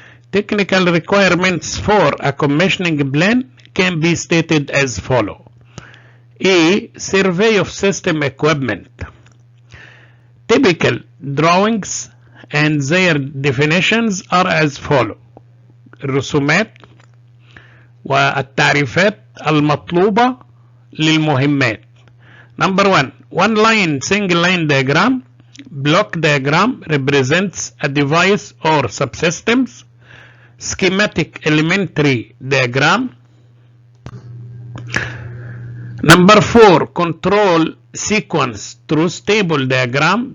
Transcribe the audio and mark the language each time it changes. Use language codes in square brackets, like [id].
[en] Technical requirements for a commissioning plan can be stated as follows. A. Survey of system equipment. Typical drawings and their definitions are as follow. [ar] الرسومات والتعريفات المطلوبة للمهمات. [en] Number 1. One line single line diagram. Block diagram represents a device or subsystems. Schematic elementary diagram. Number 4. Control sequence truth table diagram.